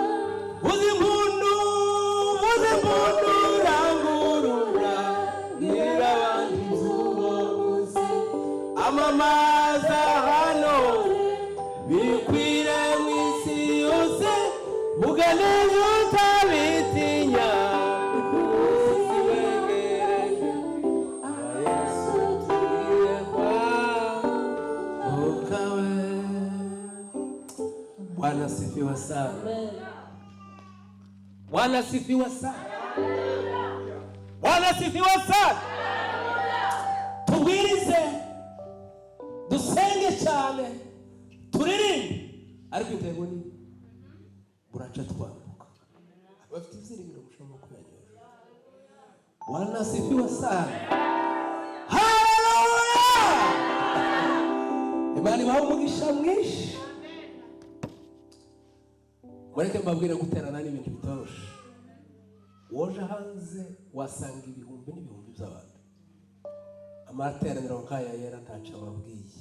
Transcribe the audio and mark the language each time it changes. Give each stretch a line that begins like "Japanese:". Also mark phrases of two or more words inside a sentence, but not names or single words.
Kinyarwanda: Vuza impundu rangurura bwira abandi iby'uwo munsi, amamaza hano bikwire mu isi yose, uganize utabitinya kuko umunsi wegereje aba Yesu tugiye kwambuka.
Swahili: Bwana asifiwe sana. Bwana asifiwe sana. Bwana asifiwe sana.
Kinyarwanda: Tubwirize, dusenge cyane, turirimbe, ariko intego ni buraca twambuka. Bafite ibyiringiro mushobora kuyanyoza.
Swahili: Bwana asifiwe sana.
Kinyarwanda: Haleluya. Imana ibahe umugisha mwinshi. Mureke mbabwire guterana n'ibintu bitoroshe. Woje hanze wasanga ibihumbi n'ibihumbi by'abantu. Amateraniro nk'aya yera ntacyo ababwiye.